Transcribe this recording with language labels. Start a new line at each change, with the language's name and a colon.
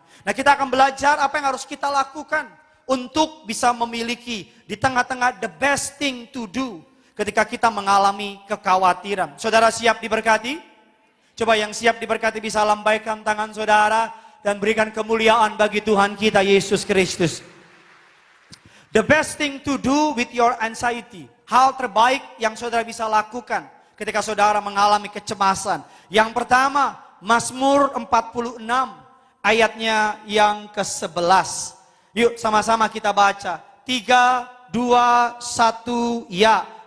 Indonesian: Nah, kita akan belajar apa yang harus kita lakukan untuk bisa memiliki di tengah-tengah
English: the best thing to do
Indonesian: ketika kita mengalami kekhawatiran. Saudara siap diberkati? Coba yang siap diberkati bisa lambaikan tangan saudara dan berikan kemuliaan bagi Tuhan kita Yesus Kristus.
English: The best thing to do with your anxiety.
Indonesian: Hal terbaik yang saudara bisa lakukan ketika saudara mengalami kecemasan. Yang pertama, Mazmur 46 ayatnya yang ke-11. Yuk sama-sama kita baca. 3, 2, 1, ya.